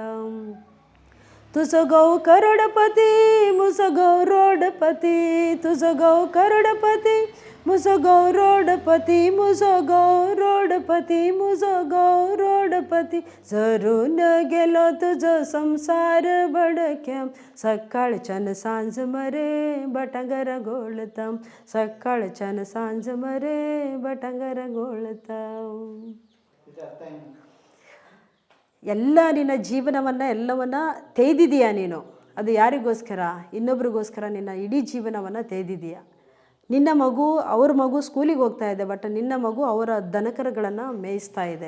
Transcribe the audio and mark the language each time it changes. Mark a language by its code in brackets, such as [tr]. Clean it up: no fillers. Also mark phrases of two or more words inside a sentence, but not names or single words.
[kok] तुझो घोव करोडपती, म्हजो घोव रोडपती, तुझो घोव करोडपती, म्हजो घोव रोडपती, म्हजो घोव रोडपती, म्हजो घोव रोडपती. जरून गेलो तुझो संसार बडक्या, सकाळच्यान सांज मरे भटांगर घोळता, सकाळच्यान सांज मरे भटांगर घोळता. [kn] ಎಲ್ಲ ನಿನ್ನ ಜೀವನವನ್ನು ಎಲ್ಲವನ್ನು ತೆಗೆದಿದೀಯ ನೀನು. ಅದು ಯಾರಿಗೋಸ್ಕರ? ಇನ್ನೊಬ್ರಿಗೋಸ್ಕರ ನಿನ್ನ ಇಡೀ ಜೀವನವನ್ನು ತೆಗೆದಿದೀಯ. ನಿನ್ನ ಮಗು ಅವ್ರ ಮಗು ಸ್ಕೂಲಿಗೆ ಹೋಗ್ತಾ ಇದೆ, ಬಟ್ ನಿನ್ನ ಮಗು ಅವರ ದನಕರುಗಳನ್ನು ಮೇಯಿಸ್ತಾ ಇದೆ.